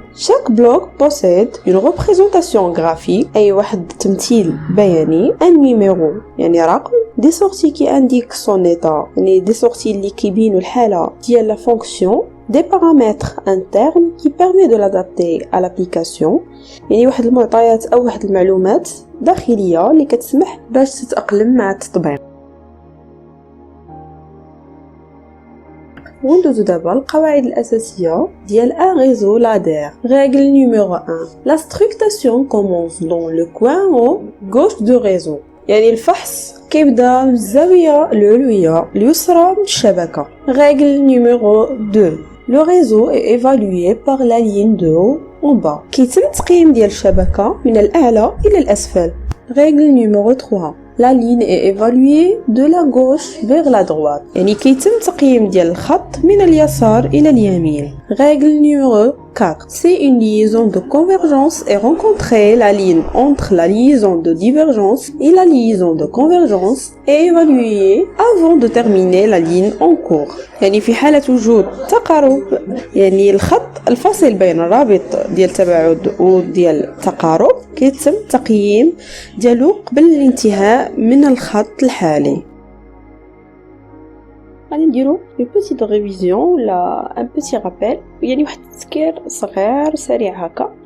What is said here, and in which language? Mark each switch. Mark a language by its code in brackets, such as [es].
[fr] chaque bloc possède une représentation graphique [ar] اي واحد التمثيل بياني، [fr] un numéro [ar] يعني رقم، [fr] des sorties qui indiquent son état يعني des sorties [ar] اللي كيبينوا الحاله ديال [fr] لا فونكسيون، des paramètres internes qui permet de l'adapter à l'application [ar] يعني واحد المعطيات او واحد المعلومات داخليه اللي كتسمح باش تتاقلم مع التطبيق. وندوزو دابا القواعد الأساسية ديال [fr] un réseau ladder. Règle numéro 1. La structuration commence dans le coin haut gauche du réseau. [ar] يعني الفحص كيبدا بالزاوية العلوية اليسرى من الشبكة. [fr] Règle numéro 2. Le réseau est évalué par la ligne de haut en bas. [ar] كيتم تقييم ديال الشبكة من الأعلى إلى الأسفل. [fr] Règle numéro 3. La ligne est évaluée de la gauche vers la droite. [ar] يعني كيتم تقييم ديال الخط من اليسار إلى اليمين. [fr] Règle numéro 4. C'est une liaison de convergence et rencontrer la ligne entre la liaison de divergence et la liaison de convergence est évaluée avant de terminer la ligne en cours. [ar] يعني في حالة وجود تقارب يعني الخط الفاصل بين الرابط ديال التباعد وديال التقارب كيتم تقييم ديالو قبل الانتهاء من الخط الحالي. غادي نديرو [fr] une petite révision [ar] ولا [fr] un petit rappel [ar] يعني واحد التذكير صغير سريع هكا.